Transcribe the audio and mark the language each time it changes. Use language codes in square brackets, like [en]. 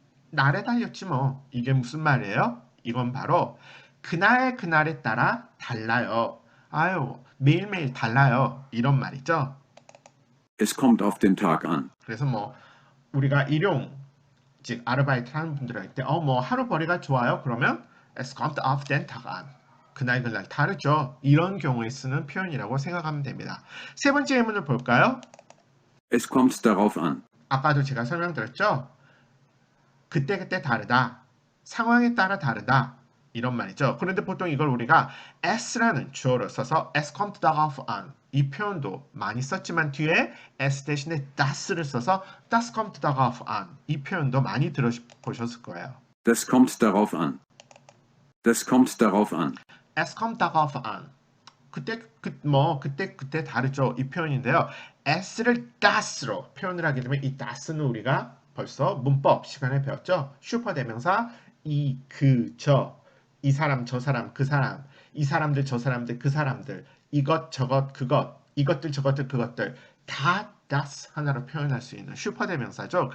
[ko] 날에 달렸지 뭐. 이게 무슨 말이에요? 이건 바로 그날 그날에 따라 달라요. 아유, 매일매일 달라요. 이런 말이죠. [de] Es kommt auf den Tag an. [ko] 그래서 뭐 우리가 일용 즉 아르바이트 하는 분들한테 뭐 하루 벌이가 좋아요. 그러면 [de] es kommt auf den Tag an. [ko] 그날 그날 다르죠. 이런 경우에 쓰는 표현이라고 생각하면 됩니다. 세 번째 예문을 볼까요? [de] Es kommt darauf an. [ko] 아까도 제가 설명드렸죠. 그때그때 다르다. 상황에 따라 다르다. 이런 말이죠. 그런데 보통 이걸 우리가 s라는 주어를 써서 [de] es kommt darauf an [ko] 이 표현도 많이 썼지만 뒤에 s 대신에 das를 써서 [de] das kommt darauf an [ko] 이 표현도 많이 들어보셨을 거예요. [de] Das kommt darauf an. Das kommt darauf an. es kommt darauf an [ko] 그때 다르죠. 이 표현인데요. s를 das로 표현을 하게 되면 이 das는 우리가 벌써 문법 시간에 배웠죠. 슈퍼대명사 이, 그, 이 사람, 저 사람, 그 사람, 이 사람들, 저 사람들, 그 사람들, 이것, 저것, 그것, 이것들, 저것들, 그것들 다 das 하나로 표현할 수 있는 슈퍼대명사죠.